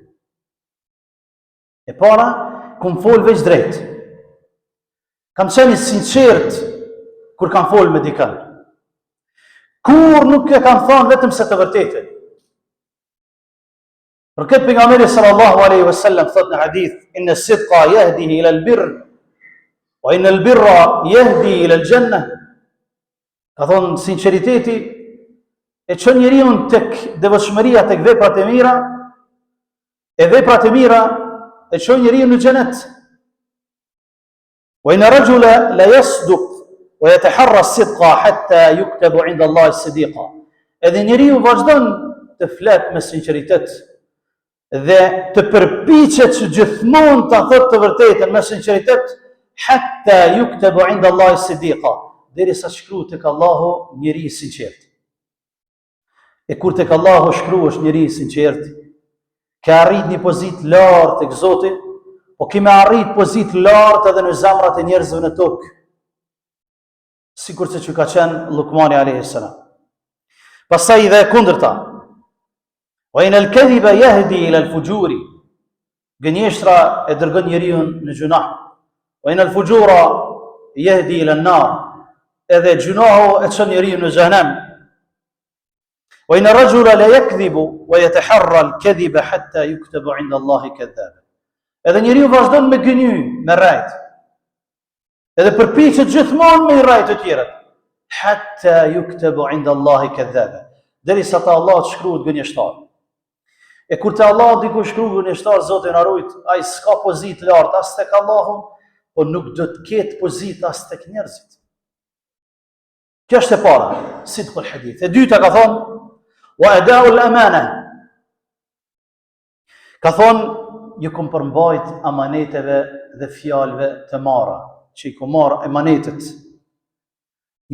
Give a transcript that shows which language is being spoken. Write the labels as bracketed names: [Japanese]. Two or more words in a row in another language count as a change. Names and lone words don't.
[Albanian] E para, kum fol veç drejt. Kam qenë i sinqert kur kam fol me dikën. Kur nuk e kam thonë vetëm se të vërtetë. Për këtë pejgamberi [Arabic] صلى الله عليه وسلم [Albanian] thot në hadith: [Arabic] إن الصدق يهدي إلى البر وإن البر يهدي إلى الجنة. [Albanian] Ka thonë sinqeriteti e çon njeriu tek devotshmëria, tek veprat e mira, e veprat e mira e çon njeriu në xhenet. [Arabic] وإن رجل لا يصدق ويتحرى الصدق حتى يكتب عند الله صديقا. [Albanian] Edhe njeriu vazhdon të flet me sinqeritet dhe të përpiqet që gjithmonë ta thotë të vërtetën me sinqeritet, [Arabic] حتى يكتب عند الله صديقا, [Albanian] derisa shkruhet tek Allahu njeri i sinqert. E kur tek Allahu shkruhesh njeri i sinqert, ka arrit një pozitë lart tek Zoti, po kime arrit pozitë lartë edhe në zemrat e njerëzve në tokë, sikur që ka qenë Lukmani [Arabic] عليه السلام. [Albanian] Pastaj dhe kundërta: [Arabic] وإن الكذب يهدي إلى الفجور, [Albanian] gënjeshtra e dërgon njeriu në gjunah. [Arabic] وإن الفجور يهدي إلى النار, [Albanian] edhe gjunahu e çon njeriu në xhenem. [Arabic] وإن الرجل لا يكذب ويتحرى الكذب حتى يكتب عند الله كذابا. [Albanian] Edhe njeriu vazhdon me gëny, me rrejt. Edhe përpiqet gjithmonë me rrejt të tjerët. [Arabic] حتى يكتب عند الله كذابا. [Albanian] Derisa te Allah shkruhet gënjeshtar. E kur te Allah diku shkruhet gënjeshtar, Zoti na rujt, ai s'ka pozitë lart as tek Allahu, po nuk do të ketë pozitë as tek njerëzit. Kjo është e para, [Arabic] صدق الحديث. [Albanian] E dyta ka thonë [Arabic] وأداء الأمانة. [Albanian] Ka thonë ju kom përmbajt amaneteve dhe fjalëve të marra, që i kom marrë emanetet.